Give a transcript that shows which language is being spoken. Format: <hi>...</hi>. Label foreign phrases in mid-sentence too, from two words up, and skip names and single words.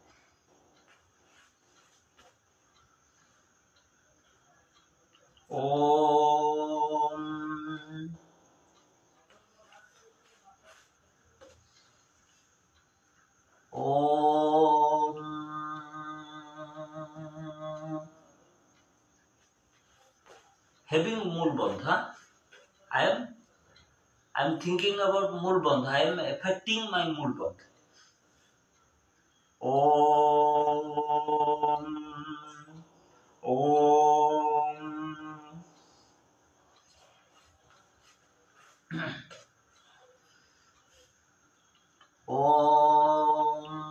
<en>Om. Om. Having</en> <sa>मूल बंध,</sa> <en>I am thinking about</en> <sa>मूल बंध.</sa> <en>I am affecting my</en> <sa>मूल बंध.</sa> <en>Om. Om. Om.</en>